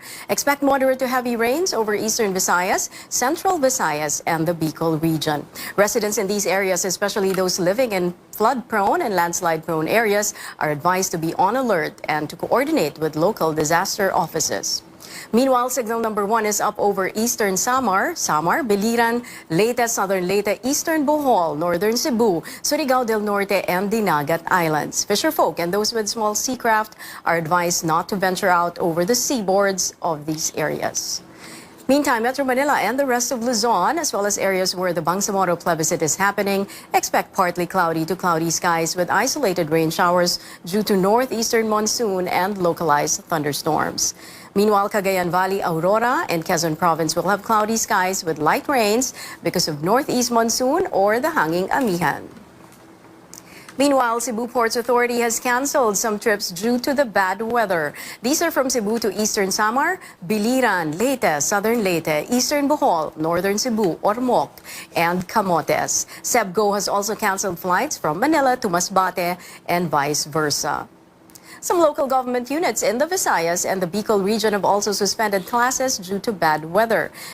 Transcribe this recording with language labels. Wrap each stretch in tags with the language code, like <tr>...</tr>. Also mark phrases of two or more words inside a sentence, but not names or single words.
<en>Expect moderate to heavy rains over eastern Visayas, central Visayas, and the Bicol region. Residents in these areas, especially those living in flood-prone and landslide-prone areas, are advised to be on alert and to coordinate with local disaster offices. Meanwhile, signal number 1 is up over eastern Samar, Biliran, Leyte, southern Leyte, eastern Bohol, northern Cebu, Surigao del Norte, and Dinagat Islands. Fisherfolk and those with small seacraft are advised not to venture out over the seaboards of these areas. Meantime, Metro Manila and the rest of Luzon, as well as areas where the Bangsamoro plebiscite is happening, expect partly cloudy to cloudy skies with isolated rain showers due to northeastern monsoon and localized thunderstorms. Meanwhile, Cagayan Valley, Aurora, and Quezon Province will have cloudy skies with light rains because of northeast monsoon or the hanging amihan. Meanwhile, Cebu Ports Authority has canceled some trips due to the bad weather. These are from Cebu to eastern Samar, Biliran, Leyte, southern Leyte, eastern Bohol, northern Cebu, Ormoc, and Camotes. CEBGO has also canceled flights from Manila to Masbate and vice versa. Some local government units in the Visayas and the Bicol region have also suspended classes due to bad weather.</en>